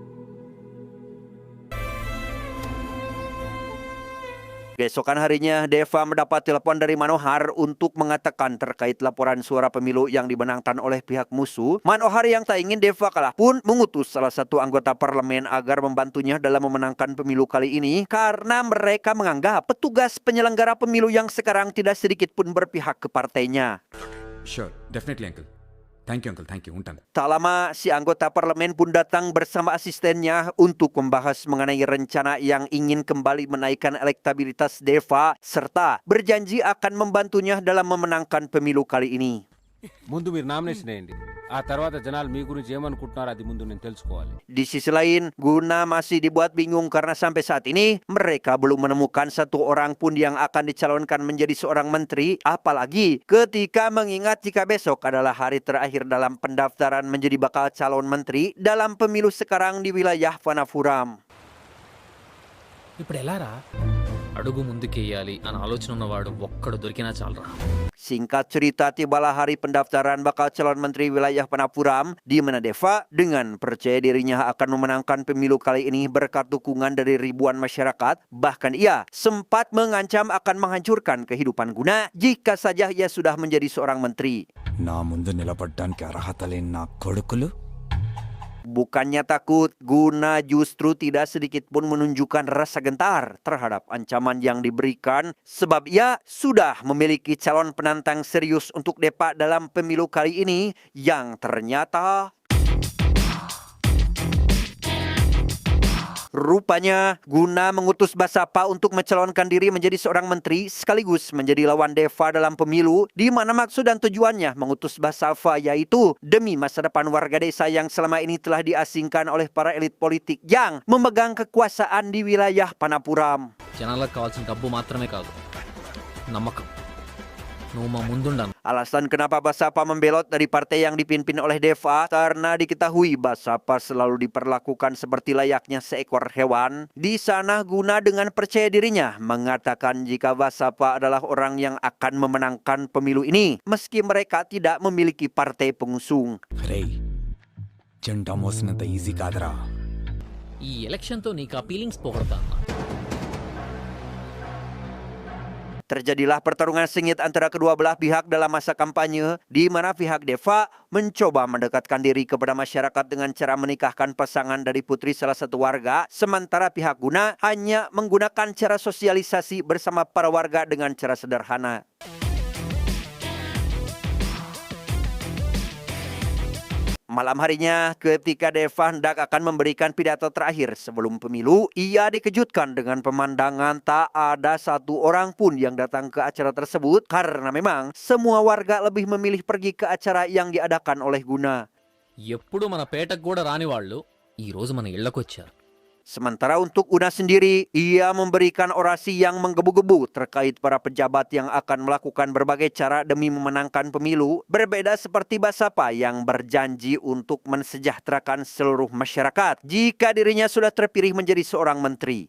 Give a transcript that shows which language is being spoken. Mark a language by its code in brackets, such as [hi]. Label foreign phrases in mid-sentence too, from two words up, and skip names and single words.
[id] Keesokan harinya, Deva mendapat telepon dari Manohar untuk mengatakan terkait laporan suara pemilu yang dimenangkan oleh pihak musuh. Manohar yang tak ingin Deva kalah pun mengutus salah satu anggota parlemen agar membantunya dalam memenangkan pemilu kali ini karena mereka menganggap petugas penyelenggara pemilu yang sekarang tidak sedikit pun berpihak ke partainya. [en] sure definitely uncle thank you ఉంటాను [id] Tak lama, si anggota parlemen pun datang bersama asistennya untuk membahas mengenai rencana yang ingin kembali menaikkan elektabilitas Deva serta berjanji akan membantunya dalam memenangkan pemilu kali ini. [te] ముందు మీరు నామినేషన్ వేయండి ఆ తర్వాత జనాలు మీ గురించి ఏమనుకుంటున్నారో అది ముందు నేను తెలుసుకోవాలి. [id] Di sisi lain, Guna masih dibuat bingung karena sampai saat ini mereka belum menemukan satu orang pun yang akan dicalonkan menjadi seorang menteri, apalagi ketika mengingat jika besok adalah hari terakhir dalam pendaftaran menjadi bakal calon menteri dalam pemilu sekarang di wilayah Panapuram. [te] ఇప్పుడు ఎలా రా? అడుగు ముందుకేయాలి అని ఆలోచన ఉన్నవాడు ఒక్కడు దొరికినా చాలరా. [id] Singkat cerita, tibalah hari pendaftaran bakal calon menteri wilayah Panapuram, di mana Deva dengan percaya dirinya akan memenangkan pemilu kali ini berkat dukungan dari ribuan masyarakat. Bahkan ia sempat mengancam akan menghancurkan kehidupan Guna jika saja ia sudah menjadi seorang menteri. [te] నా ముందు నిలబడ్డానికి అర్హత లేని నా కొడుకులు [id] Bukannya takut, Guna justru tidak sedikit pun menunjukkan rasa gentar terhadap ancaman yang diberikan sebab ia sudah memiliki calon penantang serius untuk Deva dalam pemilu kali ini yang ternyata rupanya Guna mengutus Basapa untuk mencalonkan diri menjadi seorang menteri sekaligus menjadi lawan Deva dalam pemilu, di mana maksud dan tujuannya mengutus Basapa yaitu demi masa depan warga desa yang selama ini telah diasingkan oleh para elit politik yang memegang kekuasaan di wilayah Panapuram. [te] జనాలకు కావాల్సిన డబ్బు మాత్రమే కాదు, నమ్మకం. నువ్వు మా ముందుండాను. [id] Alasan kenapa Basapa membelot dari partai yang dipimpin oleh Deva karena diketahui Basapa selalu diperlakukan seperti layaknya seekor hewan. Di sana Guna dengan percaya dirinya mengatakan jika Basapa adalah orang yang akan memenangkan pemilu ini meski mereka tidak memiliki partai pengusung. [te] రే జెండా మోసినంత ఈజీ కాదురా. ఈ ఎలక్షన్తో నీకు ఆ ఫీలింగ్స్ పోగొడతా అన్నా. [id] Terjadilah pertarungan sengit antara kedua belah pihak dalam masa kampanye, di mana pihak Deva mencoba mendekatkan diri kepada masyarakat dengan cara menikahkan pasangan dari putri salah satu warga, sementara pihak Guna hanya menggunakan cara sosialisasi bersama para warga dengan cara sederhana. Malam harinya, ketika Deva hendak akan memberikan pidato terakhir sebelum pemilu, ia dikejutkan dengan pemandangan tak ada satu orang pun yang datang ke acara tersebut karena memang semua warga lebih memilih pergi ke acara yang diadakan oleh Guna. [te] ఎప్పుడు మన పేటకు కూడా రాని వాళ్ళు ఈ రోజు మన ఇళ్లకొచ్చారు. [id] Sementara untuk Guna sendiri, ia memberikan orasi yang menggebu-gebu terkait para pejabat yang akan melakukan berbagai cara demi memenangkan pemilu, berbeda seperti Basapa yang berjanji untuk mensejahterakan seluruh masyarakat jika dirinya sudah terpilih menjadi seorang menteri.